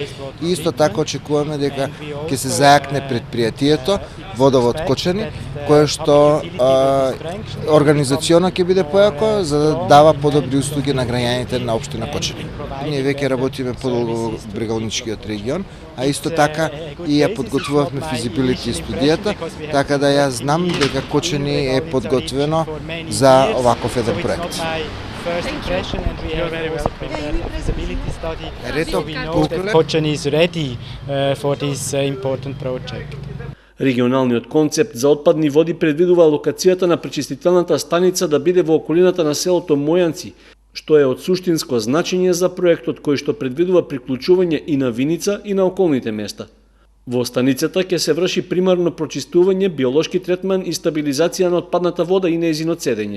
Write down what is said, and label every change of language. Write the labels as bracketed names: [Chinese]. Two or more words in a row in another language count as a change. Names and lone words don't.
[Macedonian] И исто така очекуваме дека ќе се зајакне предпријатието Водовод Кочани, кое што организационо ќе биде појако за да дава подобри услуги на граѓаните на општина Кочани. Ние веќе работиме по Долгобрегалничкиот регион, а исто така и ја подготвувавме [English] feasibility study, [Macedonian] така да ја знам дека Кочани е подготвено за оваков еден проект. [English] Kocani is ready for this important project. [Macedonian] Регионалниот концепт за отпадни води предвидува локацијата на пречистителната станица да биде во околината на селото Мојанци, што е од суштинско значење за проектот кој што предвидува приклучување и на Виница и на околните места. Во станицата ќе се врши примарно прочистување, биолошки третман и стабилизација на отпадната вода и нејзино цедење.